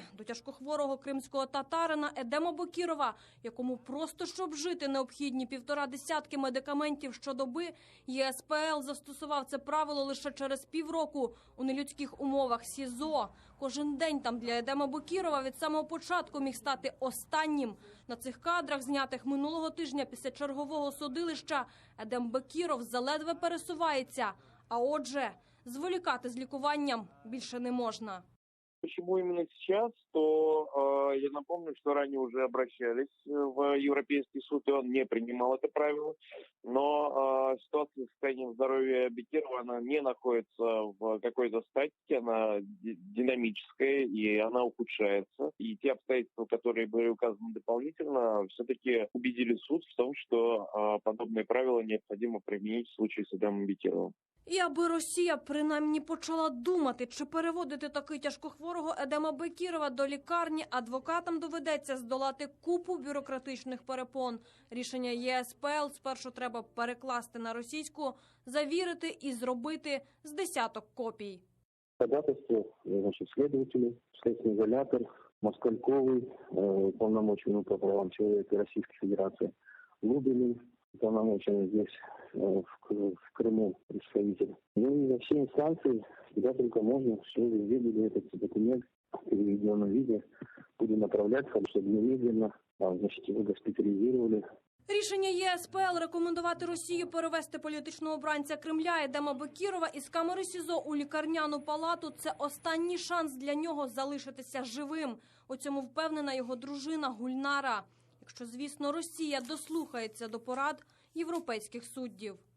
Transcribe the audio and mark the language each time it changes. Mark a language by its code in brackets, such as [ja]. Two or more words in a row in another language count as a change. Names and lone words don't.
[uk] До тяжкохворого кримського татарина Едема Бекірова, якому просто щоб жити необхідні 1,5 десятки медикаментів щодоби, ЄСПЛ застосував це правило лише через півроку у нелюдських умовах СІЗО. Кожен день там для Едема Бекірова від самого початку міг стати останнім. На цих кадрах, знятих минулого тижня після чергового судилища, Едем Бекіров заледве пересувається. А отже, зволікати з лікуванням більше не можна. [ru] Почему именно сейчас, то я напомню, что ранее уже обращались в Европейский суд, и он не принимал это правило. Но ситуация с состоянием здоровья Бекирова, она не находится в какой-то статике, она динамическая, и она ухудшается. И те обстоятельства, которые были указаны дополнительно, все-таки убедили суд в том, что подобные правила необходимо применить в случае с Эдемом Бекировым. [uk] І аби Росія принаймні почала думати, чи переводити таки тяжкохворого Едема Бекірова до лікарні, адвокатам доведеться здолати купу бюрократичних перепон. Рішення ЄСПЛ спершу треба перекласти на російську, завірити і зробити з десяток копій. [ru] Ходатайство, значит, следователи, следственный изолятор, Москальковый, полномоченный по правам человека Российской Федерации, Лубинин, полномоченный здесь, в Крыму, представитель. Ну и во все инстанции, куда только можно, все везде будет этот документ в переведенном виде, будем направляться, чтобы немедленно, значит, его госпитализировали. [uk] Рішення ЄСПЛ рекомендувати Росії перевести політичного обранця Кремля Едема Бекірова із камери СІЗО у лікарняну палату – це останній шанс для нього залишитися живим. У цьому впевнена його дружина Гульнара. Якщо, звісно, Росія дослухається до порад європейських суддів.